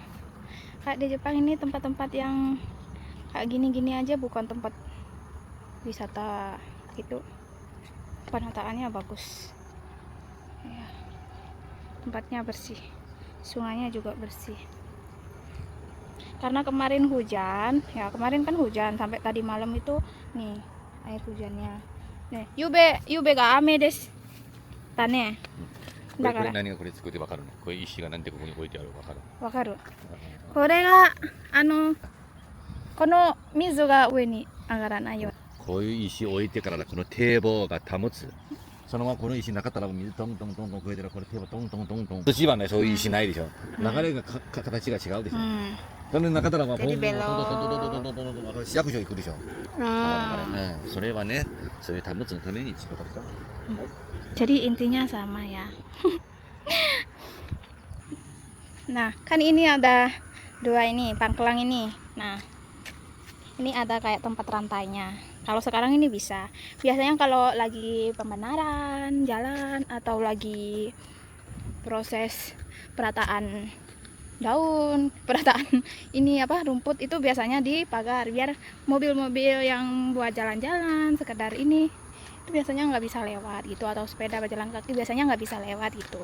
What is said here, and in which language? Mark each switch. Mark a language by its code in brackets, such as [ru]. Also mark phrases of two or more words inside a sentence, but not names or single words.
[id] Kayak di Jepang ini tempat-tempat yang kayak gini-gini aja bukan tempat wisata gitu, penataannya bagus ya, tempatnya bersih, sungainya juga bersih. Karena kemarin hujan ya, kemarin kan hujan sampai tadi malam itu nih air hujannya. Nih, [ja] 夕べが雨です. Tane. これだから何がこれ作ってわかるの？これ石がなんでここに置いてあるかわかる？わかる。これがこの水が上に上がらないように。こういう石を置いてからだこの堤防が保つ。そのままこの石なかったら水トントントントン超えてる、これ堤防トントントントン。土はねそういう石ないでしょ。流れが形が違うでしょ。それなかったらまあ [id] jadi belok. [ja] 市役所行くでしょ。それはね、そういう保つのために作ったでしょ。 [id] Jadi intinya sama ya. Nah kan ini ada dua ini pangkelang ini. Nah ini ada kayak tempat rantainya. Kalau sekarang ini bisa. Biasanya kalau lagi pembenaran jalan atau lagi proses perataan daun, perataan ini apa rumput, itu biasanya dipagar biar mobil-mobil yang buat jalan-jalan sekedar ini itu biasanya nggak bisa lewat gitu, atau sepeda berjalan kaki biasanya nggak bisa lewat gitu.